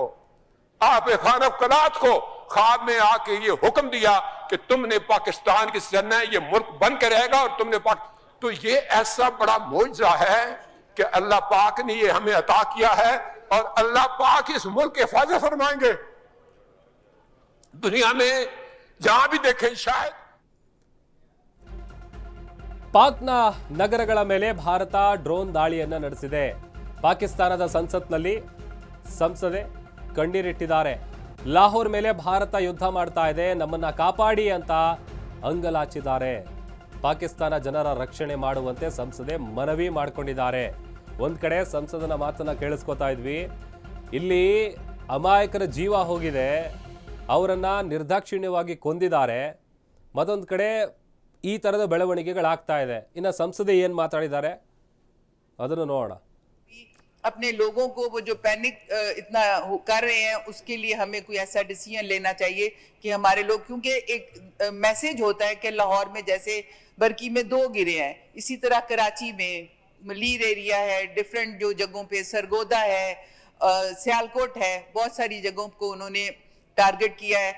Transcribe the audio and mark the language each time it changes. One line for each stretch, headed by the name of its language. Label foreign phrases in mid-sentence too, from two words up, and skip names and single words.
Urdu: آپ خان قلات کو خواب میں آکے یہ حکم دیا کہ تمنے پاکستان کی سرنا یہ ملک بن کے رہے گا اور تمنے تو یہ ایسا بڑا معجزہ ہے کہ اللہ پاک نے یہ ہمیں عطا کیا ہے اور اللہ پاک اس ملک کی حفاظت فرمائیں گے. دنیا میں جہاں بھی دیکھیں شاید
Kannada: ಪಾಕ್ನ ನಗರಗಳ ಮೇಲೆ ಭಾರತ ಡ್ರೋನ್ ದಾಳಿಯನ್ನ ನಡೆಸಿದೆ. ಪಾಕಿಸ್ತಾನದ ಸಂಸತ್ನಲ್ಲಿ ಸಂಸದೆ ಕಣ್ಣೀರಿಟ್ಟಿದ್ದಾರೆ. ಲಾಹೋರ್ ಮೇಲೆ ಭಾರತ ಯುದ್ಧ ಮಾಡ್ತಾ ಇದೆ, ನಮ್ಮನ್ನ ಕಾಪಾಡಿ ಅಂತ ಅಂಗಲಾಚಿದ್ದಾರೆ. ಪಾಕಿಸ್ತಾನ ಜನರ ರಕ್ಷಣೆ ಮಾಡುವಂತೆ ಸಂಸದೆ ಮನವಿ ಮಾಡಿಕೊಂಡಿದ್ದಾರೆ. ಒಂದ್ ಕಡೆ ಸಂಸದನ ಮಾತನ್ನ ಕೇಳಿಸ್ಕೊತಾ ಇದ್ವಿ, ಇಲ್ಲಿ ಅಮಾಯಕರ ಜೀವ ಹೋಗಿದೆ, ಅವರನ್ನ ನಿರ್ದಾಕ್ಷಿಣ್ಯವಾಗಿ ಕೊಂದಿದ್ದಾರೆ. ಮತ್ತೊಂದು ಕಡೆ ಈ ತರದ ಬೆಳವಣಿಗೆಗಳಾಗ್ತಾ ಇದೆ. ಇನ್ನು ಸಂಸದೆ ಏನ್ ಮಾತಾಡಿದ್ದಾರೆ ಅದನ್ನು ನೋಡೋಣ.
Urdu: اپنے لوگوں کو وہ جو پینک اتنا کر رہے ہیں، اسکے لیے ہمیں کوئی ایسا ڈسیژن لینا چاہیے کہ ہمارے لوگ، کیونکہ ایک میسج ہوتا ہے کہ لاہور میں جیسے برکی میں 2 گرے ہیں، اسی طرح کراچی میں ملیر ایریا ہے، ڈفرنٹ جو جگہوں پہ سرگودھا ہے، سیالکوٹ ہے، بہت ساری جگہوں کو انہوں نے ٹارگٹ کیا ہے.